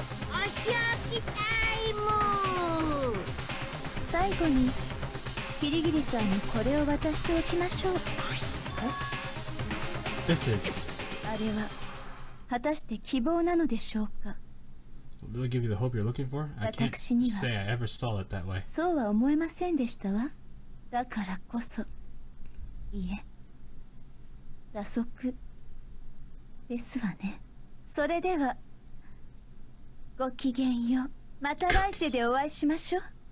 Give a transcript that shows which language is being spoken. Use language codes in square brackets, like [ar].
[ja] お仕置きタイム。最後にキリギリさんにこれを渡しておきましょう。 [en] This is... [ja] あれは果たして希望なのでしょうか。 [en] Will it give you the hope you're looking for? I can't say I ever saw it that way. [ja] そうは思えませんでしたわ。だからこそ、いえ、打足ですわね。それでは、ごきげんよう。また来世でお会いしましょう。